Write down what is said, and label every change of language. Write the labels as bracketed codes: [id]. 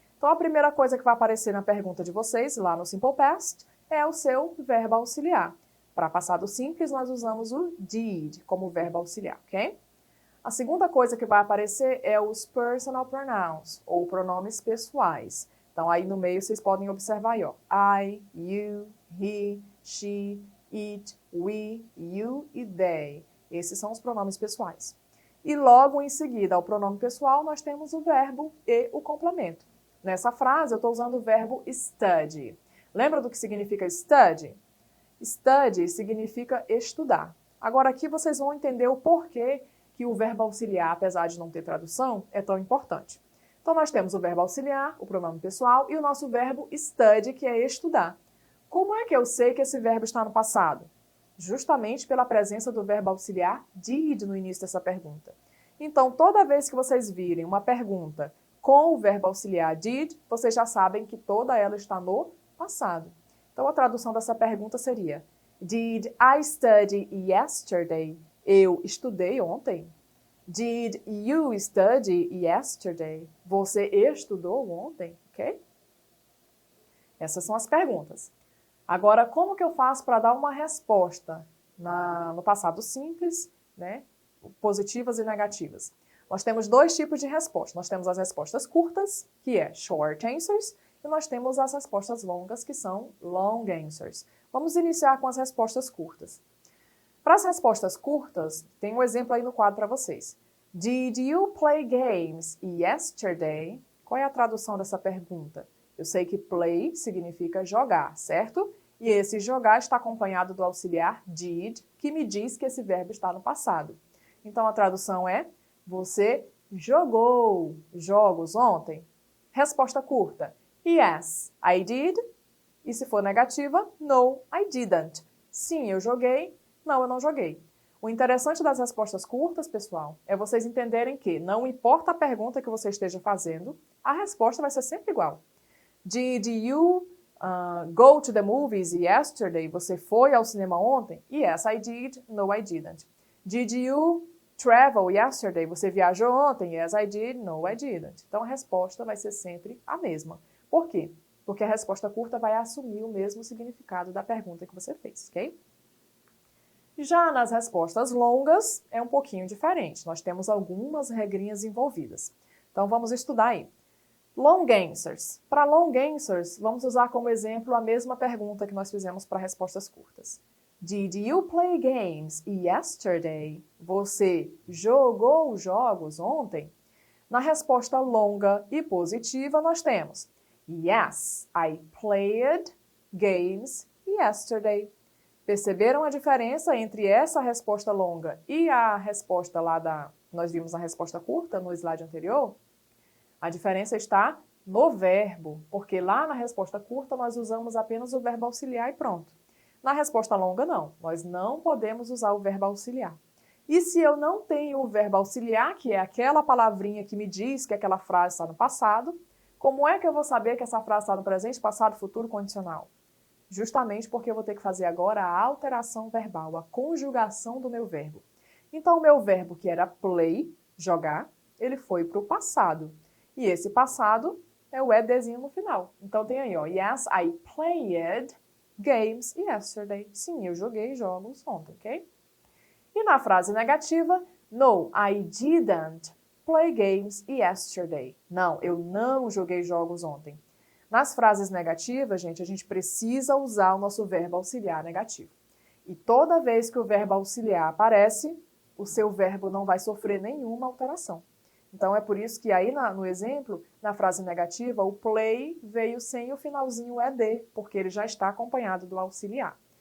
[pt] Então, a primeira coisa que vai aparecer na pergunta de vocês, lá no Simple Past, é o seu verbo auxiliar. Para passado simples, nós usamos o did como verbo auxiliar, ok? A segunda coisa que vai aparecer é os personal pronouns, ou pronomes pessoais. Então, aí no meio vocês podem observar aí, ó. [en] I, you, he, she, it, we, you e they. [pt] Esses são os pronomes pessoais. E logo em seguida, ao pronome pessoal, nós temos o verbo e o complemento. Nessa frase, eu estou usando o verbo study. Lembra do que significa study? Study significa estudar. Agora, aqui vocês vão entender o porquê que o verbo auxiliar, apesar de não ter tradução, é tão importante. Então, nós temos o verbo auxiliar, o pronome pessoal, e o nosso verbo study, que é estudar. Como é que eu sei que esse verbo está no passado? Justamente pela presença do verbo auxiliar did no início dessa pergunta. Então, toda vez que vocês virem uma pergunta com o verbo auxiliar did, vocês já sabem que toda ela está no passado. Então, a tradução dessa pergunta seria: [en] Did I study yesterday? [pt] Eu estudei ontem. [en] Did you study yesterday? [pt] Você estudou ontem? Ok? Essas são as perguntas. Agora, como que eu faço para dar uma resposta no passado simples, né? Positivas e negativas? Nós temos dois tipos de resposta. Nós temos as respostas curtas, que é short answers, e nós temos as respostas longas, que são long answers. Vamos iniciar com as respostas curtas. Para as respostas curtas, tem um exemplo aí no quadro para vocês. [en] Did you play games yesterday? [pt] Qual é a tradução dessa pergunta? Eu sei que play significa jogar, certo? E esse jogar está acompanhado do auxiliar did, que me diz que esse verbo está no passado. Então, a tradução é, você jogou jogos ontem? Resposta curta, [en] yes, I did. [pt] E se for negativa, [en] no, I didn't. [pt] Sim, eu joguei, não, eu não joguei. O interessante das respostas curtas, pessoal, é vocês entenderem que não importa a pergunta que você esteja fazendo, a resposta vai ser sempre igual. [en] Did you go to the movies yesterday? [pt] Você foi ao cinema ontem? [en] Yes, I did. No, I didn't. Did you travel yesterday? [pt] Você viajou ontem? [en] Yes, I did. No, I didn't. [pt] Então, a resposta vai ser sempre a mesma. Por quê? Porque a resposta curta vai assumir o mesmo significado da pergunta que você fez, ok? Já nas respostas longas, é um pouquinho diferente. Nós temos algumas regrinhas envolvidas. Então, vamos estudar aí. Long answers. Para long answers, vamos usar como exemplo a mesma pergunta que nós fizemos para respostas curtas. [en] Did you play games yesterday? [pt] Você jogou jogos ontem? Na resposta longa e positiva, nós temos [en] yes, I played games yesterday. [pt] Perceberam a diferença entre essa resposta longa e a resposta nós vimos a resposta curta no slide anterior? A diferença está no verbo, porque lá na resposta curta nós usamos apenas o verbo auxiliar e pronto. Na resposta longa, não. Nós não podemos usar o verbo auxiliar. E se eu não tenho o verbo auxiliar, que é aquela palavrinha que me diz que aquela frase está no passado, como é que eu vou saber que essa frase está no presente, passado, futuro, condicional? Justamente porque eu vou ter que fazer agora a alteração verbal, a conjugação do meu verbo. Então, o meu verbo, que era play, jogar, ele foi para o passado. E esse passado é o edzinho no final. Então, tem aí, ó, [en] yes, I played games yesterday. [pt] Sim, eu joguei jogos ontem, ok? E na frase negativa, [en] no, I didn't play games yesterday. [pt] Não, eu não joguei jogos ontem. Nas frases negativas, gente, a gente precisa usar o nosso verbo auxiliar negativo. E toda vez que o verbo auxiliar aparece, o seu verbo não vai sofrer nenhuma alteração. Então, é por isso que aí no exemplo, na frase negativa, o play veio sem o finalzinho ed, porque ele já está acompanhado do auxiliar.